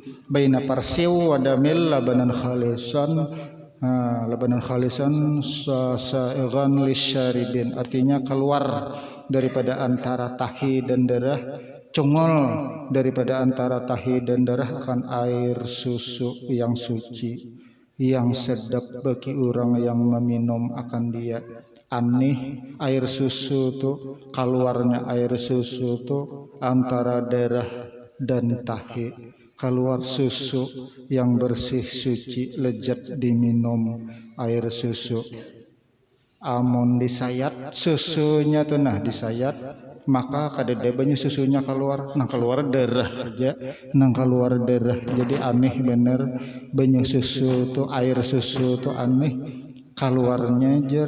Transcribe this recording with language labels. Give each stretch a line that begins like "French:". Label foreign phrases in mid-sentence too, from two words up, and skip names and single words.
Arabic: بين فرث ودم لبنا خالصا لبنا خالصا سائغا للشاربين,
Banjar: artinya keluar daripada antara tahi dan darah, congol daripada antara tahi dan darah akan air susu yang suci, yang sedap bagi orang yang meminum akan dia. Aneh air susu tuh, keluarnya air susu tuh antara darah dan tahi, keluar susu yang bersih suci lezat diminum air susu. Amun disayat susunya tuh disayat, maka kadede banyak susunya keluar, keluar darah aja, keluar darah. Jadi aneh bener banyak susu tuh, air susu tuh aneh keluarnya jer.